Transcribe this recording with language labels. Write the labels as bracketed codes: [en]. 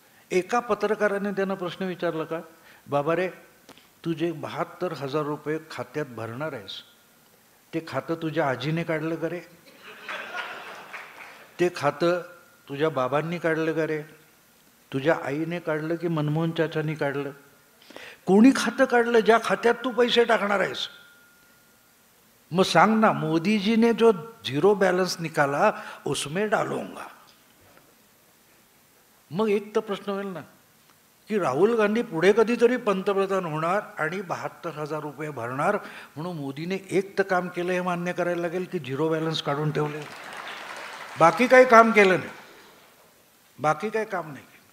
[mr] एका पत्रकाराने त्यांना प्रश्न विचारला का बाबा रे, तू जे 72,000 रुपये खात्यात भरणार आहेस ते खातं तुझ्या आजीने काढलं का रे? ते खातं तुझ्या बाबांनी काढलं का रे? तुझ्या आईने काढलं की मनमोहन चाचांनी काढलं? कोणी खातं काढलं ज्या खात्यात तू पैसे टाकणार आहेस? मग सांग ना, [hi] मोदी जी ने जो जीरो बैलेंस निकाला उसमें डालूंगा. [mr] मग एक तर प्रश्न होईल ना की राहुल गांधी पुढे कधीतरी पंतप्रधान होणार आणि 72,000 रुपये भरणार म्हणून मोदीने एक तर काम केलं हे मान्य करायला लागेल की झिरो बॅलन्स काढून ठेवले. बाकी काही काम केलं नाही, बाकी काही काम नाही.